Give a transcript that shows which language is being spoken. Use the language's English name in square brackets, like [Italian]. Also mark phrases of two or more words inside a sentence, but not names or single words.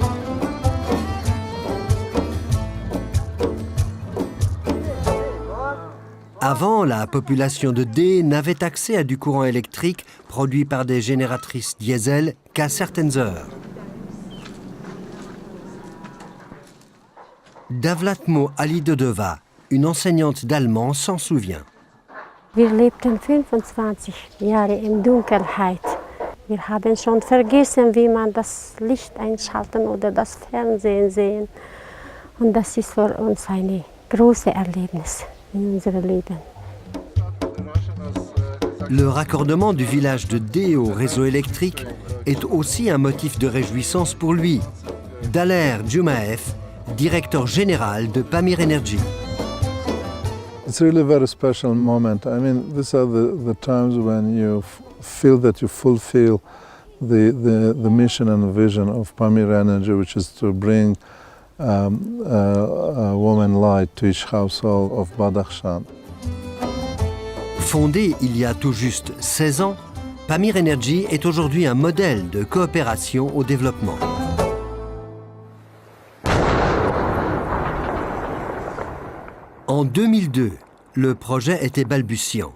[French] Avant, la population de Dé n'avait accès à du courant électrique produit par des génératrices diesel qu'à certaines heures. Davlatmo Alidodova, une enseignante d'allemand, s'en souvient. [German] Wir lebten 25 Jahre in Dunkelheit. Wir haben schon vergessen, wie man das Licht einschalten oder das Fernsehen sehen. Und das ist für uns ein großes Erlebnis in unserem Leben. [French] Le raccordement du village de Dé au réseau électrique est aussi un motif de réjouissance pour lui. Daler Jumaev, directeur général de Pamir Energy. [English] It's really a very special moment. I mean, these are the times when you feel that you fulfill the mission and the vision of Pamir Energy, which is to bring a woman light to each household of Badakhshan. [French] Fondée il y a tout juste 16 ans, Pamir Energy est aujourd'hui un modèle de coopération au développement. En 2002, le projet était balbutiant.